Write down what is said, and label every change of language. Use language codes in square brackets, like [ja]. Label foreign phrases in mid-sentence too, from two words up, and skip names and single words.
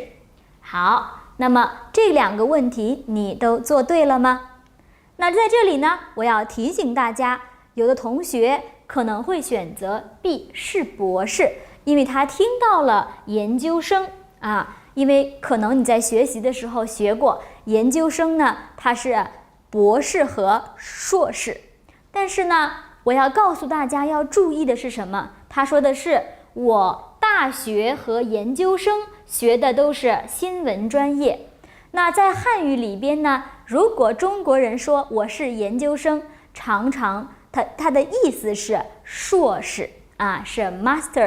[zh] 好，那麼這兩個問題你都做對了嗎？那在這裡呢，我要提醒大家，有的同學可能會選擇 B 是博士，因為他聽到了研究生啊。因為可能你在學習的時候學過，研究生呢，它是博士和碩士。但是呢，我要告訴大家要注意的是什麼？他說的是我大學和研究生學的都是新聞專業。那在漢語裡邊呢，如果中國人說我是研究生，常常他的意思是碩士啊，是 master。